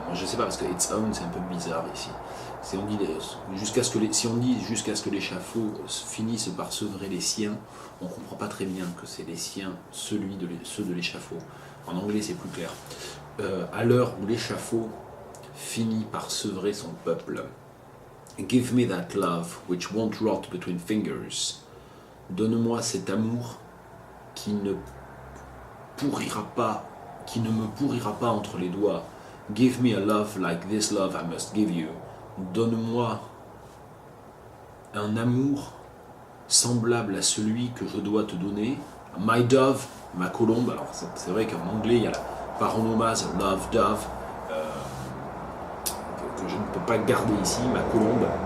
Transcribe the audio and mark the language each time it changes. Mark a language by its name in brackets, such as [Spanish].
[French] Moi, je sais pas, parce que [English] its own [French] c'est un peu bizarre ici. Si on dit jusqu'à ce que l'échafaud finisse par sevrer les siens, on comprend pas très bien que c'est les siens, ceux de l'échafaud. En anglais c'est plus clair. À l'heure où l'échafaud finit par sevrer son peuple. [English] Give me that love which won't rot between fingers. [French] Donne-moi cet amour qui ne me pourrira pas entre les doigts. [English] Give me a love like this love I must give you. [French] Donne-moi un amour semblable à celui que je dois te donner. [English] My dove, [French] ma colombe. Alors c'est vrai qu'en anglais il y a la paronomase love dove que je ne peux pas garder ici, ma colombe.